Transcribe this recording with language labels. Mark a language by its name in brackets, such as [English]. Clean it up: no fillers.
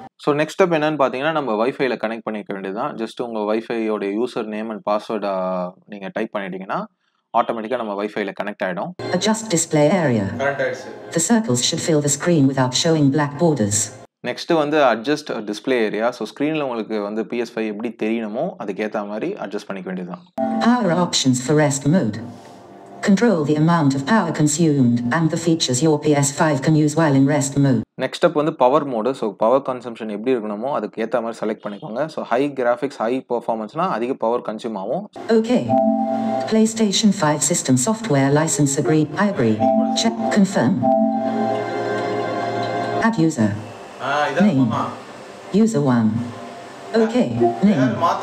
[Tamil] So next step என்னன்னு பார்த்தீங்கன்னா நம்ம வைஃபைல கனெக்ட் பண்ணிக்க வேண்டியதுதான். ஜஸ்ட் உங்கள் வைஃபையோட யூசர் நேம் அண்ட் பாஸ்வேர்டை நீங்கள் டைப் பண்ணிட்டீங்கன்னா ஆட்டோமேட்டிக்காக நம்ம வைஃபைல கனெக்ட் ஆகிடும். [English] Adjust display area. The circles should fill the screen without showing black borders. [Tamil] Next வந்து அட்ஜஸ்ட் டிஸ்பிளே ஏரியா. ஸோ ஸ்க்ரீனில் உங்களுக்கு வந்து PS5 எப்படி தெரியணுமோ அதுக்கேற்ற மாதிரி அட்ஜஸ்ட் பண்ணிக்க வேண்டியதுதான். [English] Power options for rest mode. Control the amount of power consumed and the features your PS5 can use while in rest mode. [Tamil] Next step வந்து power mode. So power consumption எப்படி இருக்கணுமோ அதுக்கு ஏற்ற மாதிரி செலக்ட் பண்ணிக்கோங்க. So high graphics, high பெர்ஃபார்மன்ஸ்னா அதிக power consume ஆகும். [English] Okay. PlayStation 5 system software license agreed. I agree. Check. Confirm. Add user. Name. User 1. Okay. Name.